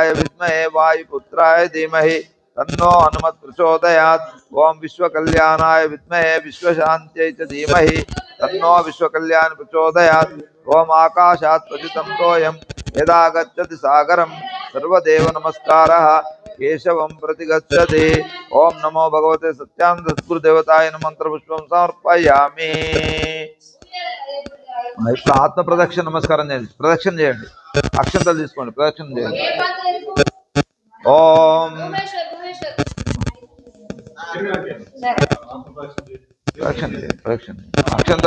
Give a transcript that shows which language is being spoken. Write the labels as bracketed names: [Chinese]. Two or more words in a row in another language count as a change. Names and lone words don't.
[Sanskrit] विद्महे वायुपुत्राय धीमहि तन्नो हनुमत प्रचोदयात् ओम विश्वकल्याणाय विद्महे विश्वशान्त्यै च धीमहि तन्नो विश्वकल्याण प्रचोदयात् ओम आकाशात् पतितं तोयं यदा गच्छति सागरं सर्वदेव नमस्कारः केशवं प्रति गच्छति ओम नमो भगवते सत्यानंद सद्गुरुदेवताय मंत्रपुष्पं समर्पयामि [Telugu] ఇప్పుడు ఆత్మ ప్రదక్షిణ నమస్కారం చేయండి ప్రదక్షిణ చేయండి అక్షంతలు తీసుకోండి ప్రదక్షిణ చేయండి ఓం ప్రదక్షిణ చేయండి ప్రదక్షిణ అక్షంతలు